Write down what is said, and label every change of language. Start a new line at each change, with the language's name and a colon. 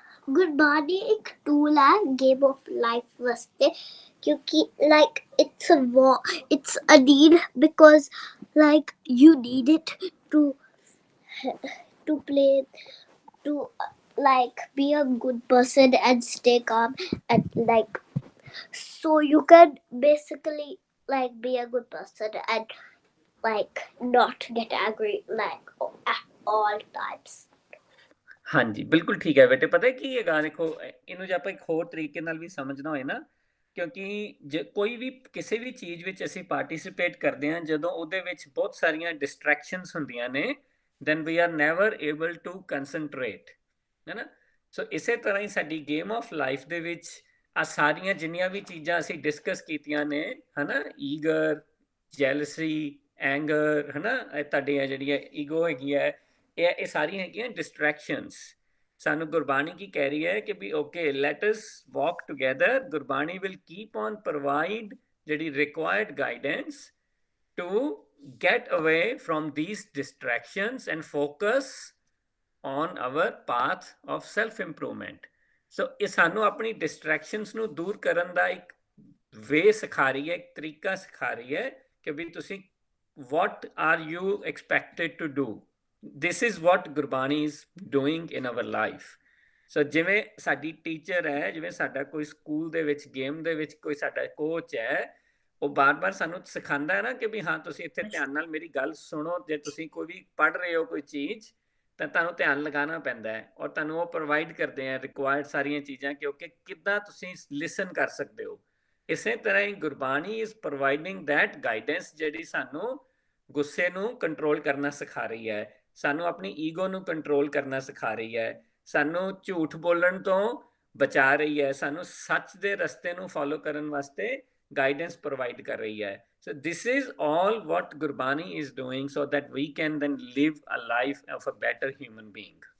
Punjabi: गुरबानी एक टूल है game of life वास्ते, क्योंकि
English: like it's a need because like you need it to play, to like be a good person and stay calm, and like so you can basically like be a good person and like not get angry like at all times.
Punjabi: ਹਾਂਜੀ ਬਿਲਕੁਲ ਠੀਕ ਹੈ ਬੇਟੇ। ਪਤਾ ਕੀ ਹੈਗਾ, ਦੇਖੋ ਇਹਨੂੰ ਜੇ ਆਪਾਂ ਇੱਕ ਹੋਰ ਤਰੀਕੇ ਨਾਲ ਵੀ ਸਮਝਣਾ ਹੋਏ ਨਾ, ਕਿਉਂਕਿ ਜੇ ਕੋਈ ਵੀ ਕਿਸੇ ਵੀ ਚੀਜ਼ ਵਿੱਚ ਅਸੀਂ ਪਾਰਟਿਸਿਪੇਟ ਕਰਦੇ ਹਾਂ, ਜਦੋਂ ਉਹਦੇ ਵਿੱਚ ਬਹੁਤ ਸਾਰੀਆਂ ਡਿਸਟਰੈਕਸ਼ਨਸ ਹੁੰਦੀਆਂ ਨੇ,
English: then we are never able to concentrate,
Punjabi: ਹੈ ਨਾ। ਸੋ ਇਸੇ ਤਰ੍ਹਾਂ ਹੀ ਸਾਡੀ ਗੇਮ ਆਫ ਲਾਈਫ ਦੇ ਵਿੱਚ ਆ ਸਾਰੀਆਂ ਜਿੰਨੀਆਂ ਵੀ ਚੀਜ਼ਾਂ ਅਸੀਂ ਡਿਸਕਸ ਕੀਤੀਆਂ ਨੇ, ਹੈ ਨਾ, ਈਗਰ, ਜੈਲਸੀ, ਐਂਗਰ, ਹੈ ਨਾ, ਤੁਹਾਡੀਆਂ ਜਿਹੜੀਆਂ ਈਗੋ ਹੈਗੀ ਹੈ, ਇਹ ਸਾਰੀਆਂ ਹੈਗੀਆਂ ਡਿਸਟਰੈਕਸ਼ਨਸ। ਸਾਨੂੰ ਗੁਰਬਾਣੀ ਕੀ ਕਹਿ ਰਹੀ ਹੈ ਕਿ ਵੀ
English: Okay let us walk together, Gurbani will keep on provide ਜਿਹੜੀ required guidance to get away from these distractions and focus on our path of self improvement.
Punjabi: So ਇਹ ਸਾਨੂੰ ਆਪਣੀ distractions ਨੂੰ ਦੂਰ ਕਰਨ ਦਾ ਇੱਕ ਵੇ ਸਿਖਾ ਰਹੀ ਹੈ, ਇੱਕ ਤਰੀਕਾ ਸਿਖਾ ਰਹੀ ਹੈ ਕਿ ਵੀ ਤੁਸੀਂ
English: what are you expected to do. This is what Gurbani is doing in our life.
Punjabi: So ਜਿਵੇਂ ਸਾਡੀ ਟੀਚਰ ਹੈ, ਜਿਵੇਂ ਸਾਡਾ ਕੋਈ ਸਕੂਲ ਦੇ ਵਿੱਚ ਗੇਮ ਦੇ ਵਿੱਚ ਕੋਈ ਸਾਡਾ ਕੋਚ ਹੈ, ਉਹ ਬਾਰ-ਬਾਰ ਸਾਨੂੰ ਸਿਖਾਉਂਦਾ ਹੈ ਨਾ ਕਿ ਵੀ ਹਾਂ ਤੁਸੀਂ ਇੱਥੇ ਧਿਆਨ ਨਾਲ ਮੇਰੀ ਗੱਲ ਸੁਣੋ। ਜੇ ਤੁਸੀਂ ਕੋਈ ਵੀ ਪੜ੍ਹ ਰਹੇ ਹੋ ਕੋਈ ਚੀਜ਼ ਤਾਂ ਤੁਹਾਨੂੰ ਧਿਆਨ ਲਗਾਉਣਾ ਪੈਂਦਾ ਹੈ, ਔਰ ਤੁਹਾਨੂੰ ਉਹ ਪ੍ਰੋਵਾਈਡ ਕਰਦੇ ਆ ਰਿਕੁਆਇਰਡ ਸਾਰੀਆਂ ਚੀਜ਼ਾਂ, ਕਿਉਂਕਿ ਕਿੱਦਾਂ ਤੁਸੀਂ ਲਿਸਨ ਕਰ ਸਕਦੇ ਹੋ। ਇਸੇ ਤਰ੍ਹਾਂ ਹੀ
English: Gurbani is providing that guidance
Punjabi: ਜਿਹੜੀ ਸਾਨੂੰ ਗੁੱਸੇ ਨੂੰ ਕੰਟਰੋਲ ਕਰਨਾ ਸਿਖਾ ਰਹੀ ਹੈ, ਸਾਨੂੰ ਆਪਣੀ ਈਗੋ ਨੂੰ ਕੰਟਰੋਲ ਕਰਨਾ ਸਿਖਾ ਰਹੀ ਹੈ, ਸਾਨੂੰ ਝੂਠ ਬੋਲਣ ਤੋਂ ਬਚਾ ਰਹੀ ਹੈ, ਸਾਨੂੰ ਸੱਚ ਦੇ ਰਸਤੇ ਨੂੰ ਫੋਲੋ ਕਰਨ ਵਾਸਤੇ guidance provide kar rahi hai.
English: So this is all what Gurbani is doing so that we can then live a life of a better human being.